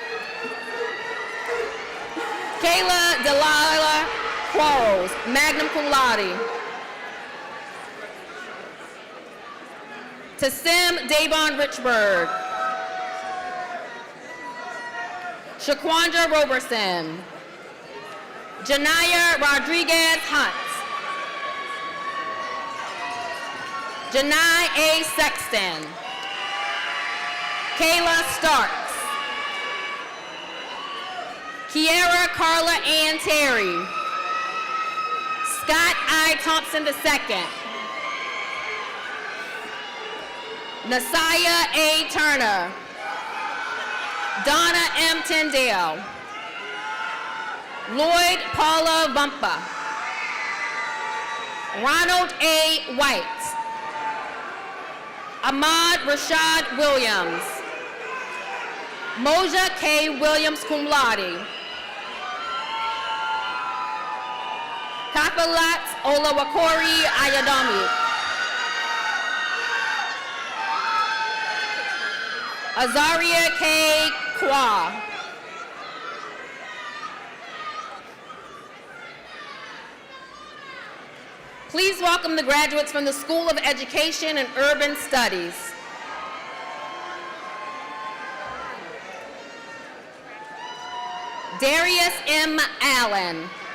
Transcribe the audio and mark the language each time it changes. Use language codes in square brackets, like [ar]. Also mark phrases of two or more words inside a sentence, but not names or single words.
[en] Kayla Delilah Quarles, [la] magna cum laude. [en] Tassim Davon Richburg. Shaquandra Roberson. Janaya Rodriguez Hunt. Janai A. Sexton. Kayla Starks. Kiera Carla Ann Terry. Scott I. Thompson II. Nasaya A. Turner. Donna M. Tyndale. Lloyd Paula Vumpa. Ronald A. White. Ahmad Rashad Williams. Moja K. Williams [la] cum laude. [en] Kapalat Olawakori Ayadami. Azaria K. Kwa. Please welcome the graduates from the School of Education and Urban Studies. Darius M. Allen.